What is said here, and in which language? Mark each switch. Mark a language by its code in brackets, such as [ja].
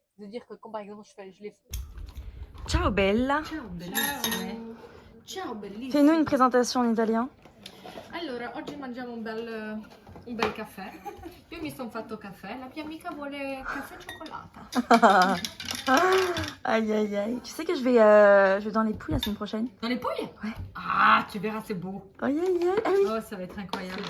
[fr] De dire que quand par exemple je les [it] Ciao bella. Ciao bellissime. Ciao bellissime. [fr] Fais-nous une présentation en italien. [it] Allora, oggi mangiamo un bel caffè. Io mi sono fatto caffè, la mia amica vuole caffè cioccolata. Aïe aïe aïe. [fr] Tu sais que je vais dans les Pouilles la semaine prochaine. Dans les pouilles? Ouais. Ah, tu verras, c'est beau. Aïe aïe aïe. Ah oui. Oh, ça va être incroyable.